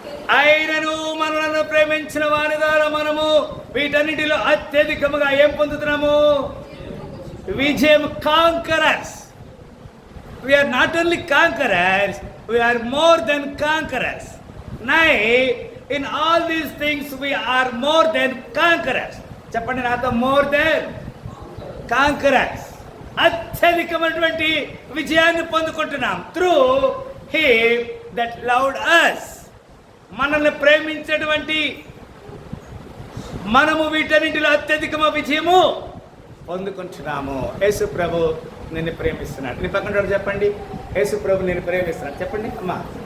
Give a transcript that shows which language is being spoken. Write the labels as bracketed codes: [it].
[te] ఆయనను మనలను ప్రేమించిన వారి ద్వారా మనము వీటన్నిటిలో అత్యధికముగా ఏం పొందుతున్నాము? విజయం. Conquerors. [en] We are not only conquerors, we are more than conquerors. Nay, in all these things we are more than conquerors. [te] చెప్పండి నాతో, [en] more than conquerors. [te] అత్యధికమైనటువంటి విజయాన్ని పొందుకుంటున్నాం [en] Through him that loved us. [te] మనల్ని ప్రేమించేటువంటి మనము వీటన్నిటిలో అత్యధికమ విజయము పొందుకుంటున్నాము. యేసు ప్రభు నిన్ను ప్రేమిస్తున్నాడు. నీ పక్కన చెప్పండి, యేసు ప్రభు నిన్ను ప్రేమిస్తున్నాడు. చెప్పండి అమ్మా.